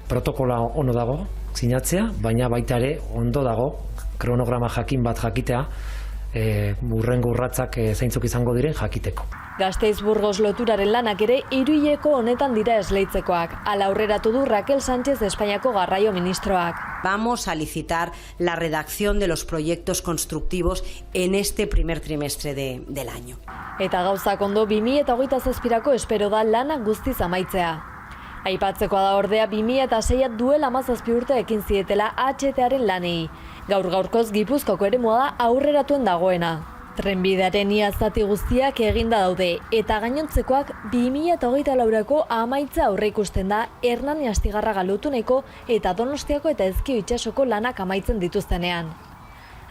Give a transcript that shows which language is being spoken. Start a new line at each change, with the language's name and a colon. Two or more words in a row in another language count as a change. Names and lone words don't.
Basque: Protokola ono dago sinatzea, baina baita ere ondo dago kronograma jakin bat jakitea, hurrengo urratsak zeintzuk izango diren jakiteko. Gasteiz-Burgos loturaren lanak ere hiruileko honetan dira esleitzekoak. Hala aurreratu du Raquel Sánchez Espainiako garraio ministroak.
Spanish: Vamos a licitar la redacción de los proyectos constructivos en este primer trimestre del año.
Basque: Eta gauzak ondo 2027ko espero da lana guztiz amaitzea. Aipatzekoa da ordea 2006 duela 17 urte ekin zietela HTaren lanei. Gaur-gaurkoz Gipuzkoako eremua da aurreratuen dagoena. Trenbidearen ia zati guztiak eginda daude, eta gainontzekoak 2024ko amaitza aurreikusten da Hernani Astigarraga Lotuneko eta Donostiako eta Ezkio itsasoko lanak amaitzen dituztenean.